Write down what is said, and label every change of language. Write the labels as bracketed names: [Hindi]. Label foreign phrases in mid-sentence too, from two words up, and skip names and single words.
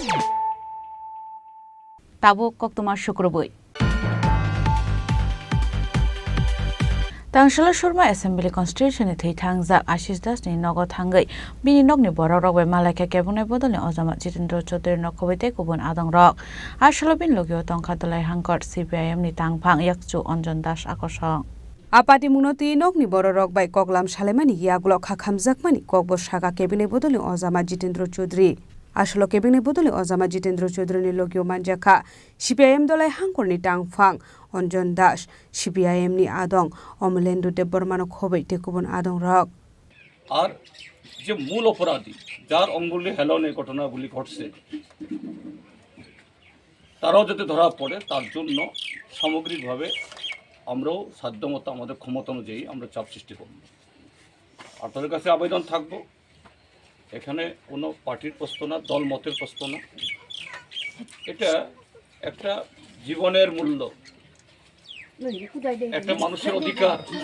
[Kok Borok] ताबो कक्तमा शुक्रबोय Tangshala Shurma [English] Assembly Constitution [Kok Borok] thei thangjak Ashish Das ni nogo thangai bini nokni borok rok bai malaika kebunai bodolni Ojama Jitendra Chaudhary nokhobaite kubun adong rok asolo bin logio tongkha dolai hangkor CPIM ni tangphang yakchu Anjan Das akosong Apati munoti nokni borok bai koklam salemani yagulo khakhamjakmani kokbo saka kebunai bodolni Ojama Jitendra Chaudhary Asolo kebunai bodolni Ojama Jitendra Chaudhary ni logio manjakha CPIM dolai hangkorni tangphang Anjan Das CPIM ni adong Omelendu Debormano khobai tekubon adong rok [Bangla] আর যে মূল অপরাধী যার অঙ্গুলি হেলন এই ঘটনাগুলি ঘটছে তারাও যাতে ধরা পড়ে তার জন্য সামগ্রিকভাবে আমরাও সাধ্যমতো আমাদের ক্ষমতা অনুযায়ী আমরা চাপ সৃষ্টি করব আপনাদের কাছে আবেদন থাকবো এখানে কোনো পার্টির প্রশ্ন না দল মতের প্রশ্ন না এটা একটা জীবনের মূল্য একটা মানুষের অধিকার